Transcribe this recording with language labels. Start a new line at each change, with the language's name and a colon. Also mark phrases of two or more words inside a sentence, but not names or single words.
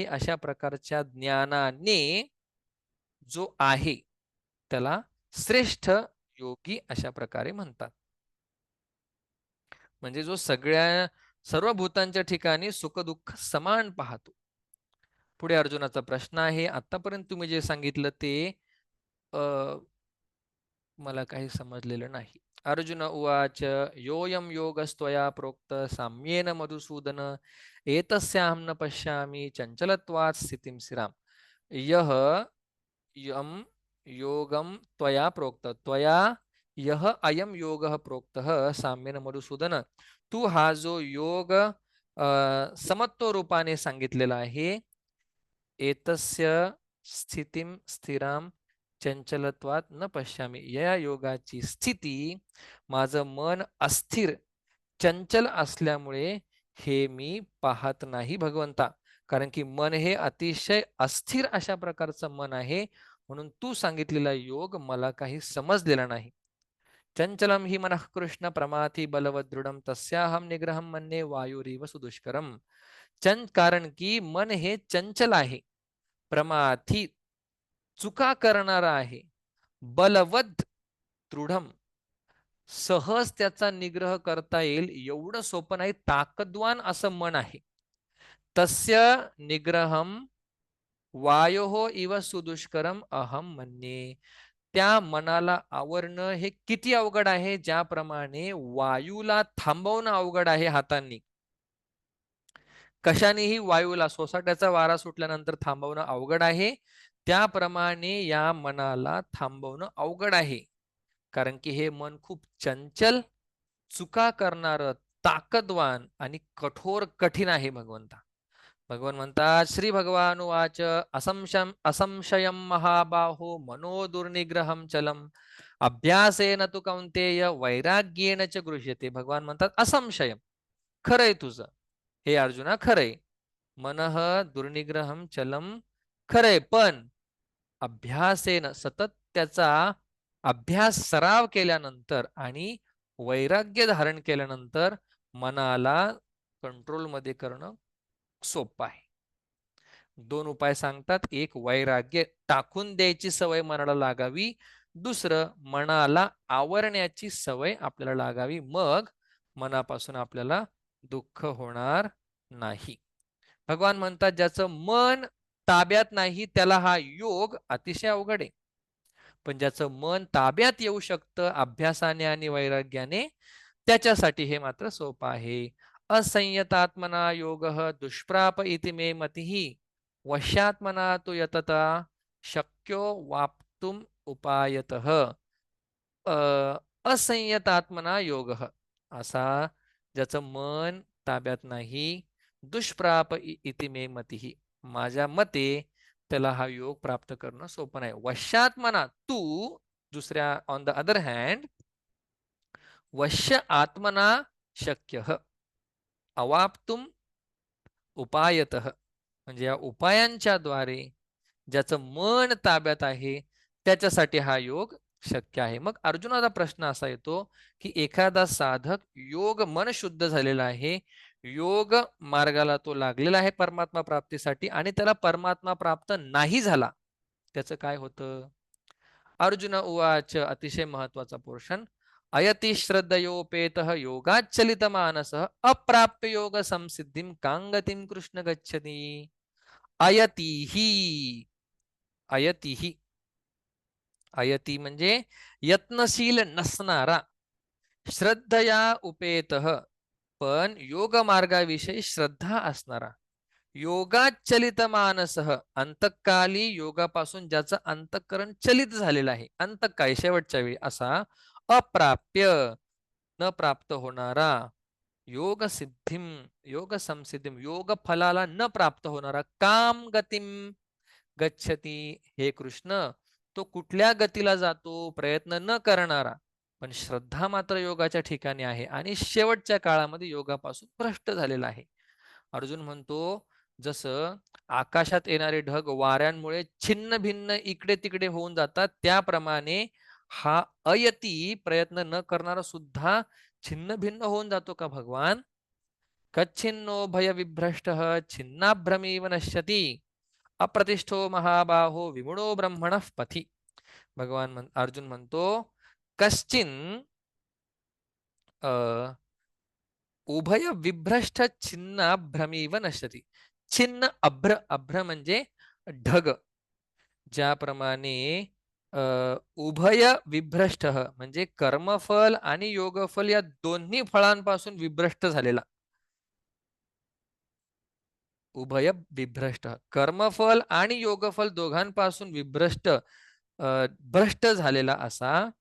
Marathi: अशा प्रकारच्या ज्ञानाने जो आहे त्याला श्रेष्ठ योगी अशा प्रकारे म्हणतात. म्हणजे जो सर्व भूतांच्या ठिकाणी सुख दुःख समान पाहतो. पुढे अर्जुनाचा प्रश्न आहे, आतापर्यंत तुम्ही जे सांगितलं ते मला काही समजलेलं नाही.
Sanskrit: अर्जुन उवाच योऽयं योगस्त्वया प्रोक्त साम्येन मधुसूदन एतस्याहं न पश्यामि चञ्चलत्वात् स्थितिं स्थिराम्. यह यम योगम त्वया प्रोक्त, त्वया यह अयम योगः प्रोक्तः साम्येन मधुसूदन,
Marathi: तू हा जो योग समत्व रूपाने सांगितलेला आहे,
Sanskrit: एतस्य स्थितिम स्थिराम चंचलत्वात न पश्यामी,
Marathi: या योगाची स्थिती माझं मन अस्थिर चंचल असल्यामुळे हे मी पाहत नाही भगवंता. कारण की मन हे अतिशय अस्थिर अशा प्रकारचं मन आहे, म्हणून तू सांगितलेला योग मला काही समजलेला नाही.
Sanskrit: चंचलम ही मनः कृष्ण प्रमाथी बलवत दृढम तस्याहम निग्रहम मन्ये वायुरीव सुदुष्करम.
Marathi: कारण की मन हे चंचल आहे, प्रमाथी चुका करणारा आहे,
Sanskrit: बलवद दृढम
Marathi: सहज त्याचा निग्रह करता येईल एवढं सोपं नाही, ताकदवान असं मन आहे.
Sanskrit: तस्य निग्रहम वायोः इव सुदुष्करम अहम मन्ये,
Marathi: त्या मनाला आवरणं हे किती अवघड आहे, ज्याप्रमाणे वायूला थांबवणं अवघड आहे हातांनी. कशानेही वायूला, सोसाट्याचा वारा सुटल्यानंतर थांबवणं अवघड आहे, त्याप्रमाणे या मनाला थांबवणं अवघड आहे. कारण की हे मन खूप चंचल, चुका करणारं, ताकदवान आणि कठोर कठीण आहे भगवंता. भगवान म्हणतात,
Sanskrit: श्री भगवान वाच असंशयम महाबाहो मनो दुर्निग्रहम चलम अभ्यासेन तु कौंतेय वैराग्येन च गृह्यते.
Marathi: भगवान म्हणतात, असंशयम, खरंय तुझं हे अर्जुना, खरंय,
Sanskrit: मनः दुर्निग्रहम चलम,
Marathi: खरंय, पण अभ्यासेन, सतत त्याचा अभ्यास सराव केल्यानंतर आणि वैराग्य धारण केल्यानंतर मनाला कंट्रोल मध्ये करणं सोपं आहे. दोन उपाय सांगतात, एक वैराग्य टाकून द्यायची सवय मनाला लागावी, दुसरं मनाला आवरण्याची सवय आपल्याला लागावी, मग मनापासून आपल्याला दुःख होणार नाही. भगवान म्हणतात ज्याचं मन ताब्यात नाही त्याला हा योग अतिशय अवघड आहे. पण ज्याचं मन ताब्यात येऊ शकतं अभ्यासाने आणि वैराग्याने त्याच्यासाठी हे मात्र सोपं आहे.
Sanskrit: असंयतात्मना योग दुष्प्राप इति मे मतिः वश्यात्मना तु यतता शक्यो वाप्तुम उपायतः. असंयतात्मना योग
Marathi: असा ज्याचं मन ताब्यात नाही
Sanskrit: दुष्प्राप इति मे मतिः
Marathi: माझ्या मते त्याला हा योग प्राप्त करणं सोपं नाही.
Sanskrit: वश्यात्मना तू
Marathi: दुसऱ्या
English: on the other hand
Sanskrit: वश्य आत्मना शक्य अवाप्तुम उपायतः
Marathi: म्हणजे या उपायांच्या द्वारे ज्याचं मन ताब्यात आहे त्याच्यासाठी हा योग शक्य आहे. मग अर्जुनाचा प्रश्न असा येतो की एखादा साधक योग मन शुद्ध झालेला आहे, योग मार्गाला तो लागलेला आहे परमात्मा प्राप्तीसाठी आणि त्याला परमात्मा प्राप्त नाही झाला, त्याचं काय होतं?
Sanskrit: अर्जुन उवाच
Marathi: अतिशय महत्वाचा पोर्शन.
Sanskrit: अयति श्रद्धयोपेतः योगाच्चलित मानसः अप्राप्य योग संसिद्धिं कांगतिं कृष्ण गच्छति.
Marathi: अयतीही अयतीही अयती म्हणजे यत्नशील नसणारा,
Sanskrit: श्रद्धया उपेतः
Marathi: पण योग मार्गाविषयी श्रद्धा असणारा,
Sanskrit: योगाचलित मानसः
Marathi: अंतकाली योगापासून ज्याचं अंतःकरण चलित झालेलं आहे अंतकाळी शेवटच्या वेळी असा, अप्राप्य न प्राप्त होणारा,
Sanskrit: योग सिद्धिम योग संसिद्धिम
Marathi: योग फलाला न प्राप्त होणारा,
Sanskrit: काम गतिम गच्छती हे कृष्ण
Marathi: तो कुठल्या गतीला जातो प्रयत्न न करणारा पण श्रद्धा मात्र योगाच्या ठिकाणी आहे आणि शेवटच्या काळामध्ये योगापासून भ्रष्ट झालेला आहे. अर्जुन म्हणतो जसं आकाशात येणारे ढग वाऱ्यांमुळे छिन्न भिन्न इकडे तिकडे होऊन जातात त्याप्रमाणे हा अयती प्रयत्न न करणारा सुद्धा छिन्न भिन्न होऊन जातो का भगवान?
Sanskrit: कच्छिन्नो भय विभ्रष्ट छिन्नाभ्रमीव नश्यती अप्रतिष्ठो महाबाहो विमुणो ब्रह्मण पथी.
Marathi: अर्जुन म्हणतो
Sanskrit: कश्चिन उभय विभ्रष्ट छिन्न भ्रमीव नश्यती. छिन्न अभ्र अभ्र
Marathi: म्हणजे ढग, ज्याप्रमाणे
Sanskrit: उभय विभ्रष्ट
Marathi: म्हणजे कर्मफल आणि योगफल या दोन्ही फळांपासून विभ्रष्ट झालेला,
Sanskrit: उभय विभ्रष्ट
Marathi: कर्मफल आणि योगफल दोघांपासून विभ्रष्ट भ्रष्ट झालेला असा